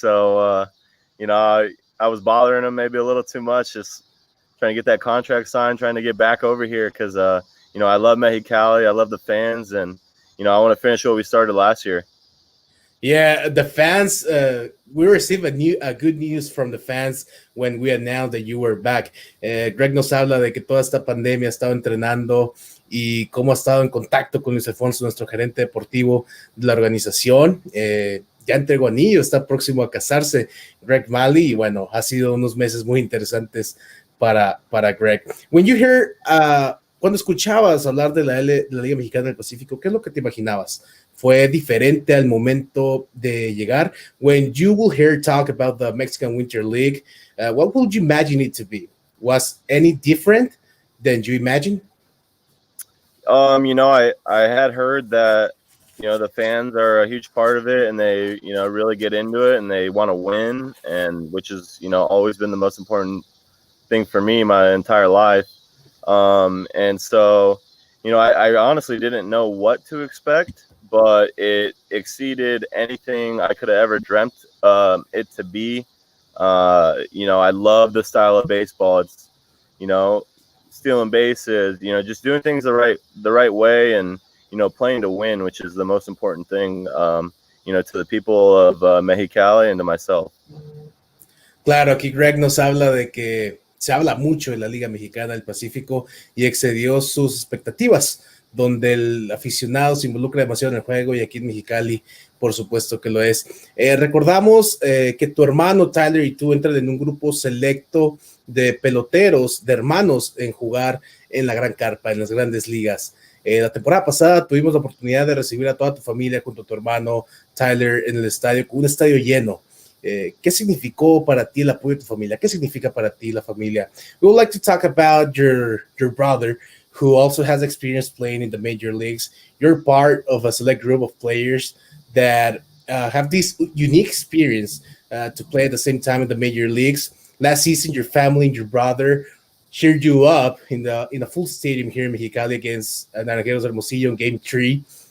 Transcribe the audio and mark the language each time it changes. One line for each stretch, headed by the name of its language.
English: So I was bothering him maybe a little too much, just trying to get that contract signed, trying to get back over here because I love Mexicali, I love the fans, and I want to finish what we started last year. Yeah, the fans. We received a good news from the fans when we announced that you were back.
Spanish: Greg nos habla de que toda esta pandemia ha estado entrenando y cómo ha estado en contacto con Luis Alfonso, nuestro gerente deportivo de la organización. Ya entregó anillo, está próximo a casarse Greg Mahle y bueno, ha sido unos meses muy interesantes para Greg.
English: When you hear,
Spanish: cuando escuchabas hablar de la Liga Mexicana del Pacífico, ¿qué es lo que te imaginabas? ¿Fue diferente al momento de llegar?
English: When you will hear talk about the Mexican Winter League, what would you imagine it to be? Was any different than you imagined? I had heard that the fans are a huge part of it, and they really get into it, and they want to win, and which is always been the most important thing for me my entire life. And so I honestly didn't know what to expect, but it exceeded anything I could have ever dreamt it to be. I love the style of baseball. It's stealing bases, just doing things the right way, and playing to win, which is the most important thing, to the people of Mexicali and to myself.
Spanish: Claro, aquí Greg nos habla de que se habla mucho de la Liga Mexicana del Pacífico y excedió sus expectativas, donde el aficionado se involucra demasiado en el juego y aquí en Mexicali, por supuesto que lo es. Recordamos que tu hermano Tyler y tú entran en un grupo selecto de peloteros, de hermanos en jugar en la gran carpa, en las grandes ligas. La temporada pasada tuvimos la oportunidad de recibir a toda tu familia junto a tu hermano Tyler en el estadio, con un estadio lleno. ¿Qué significó para ti el apoyo de tu familia? ¿Qué significa para ti la familia?
English: We would like to talk about your brother, who also has experience playing in the major leagues. You're part of a select group of players that have this unique experience to play at the same time in the major leagues. Last season, your family and your brother cheered you up in a full stadium here in Mexicali against Naranjeros Hermosillo in Game 3.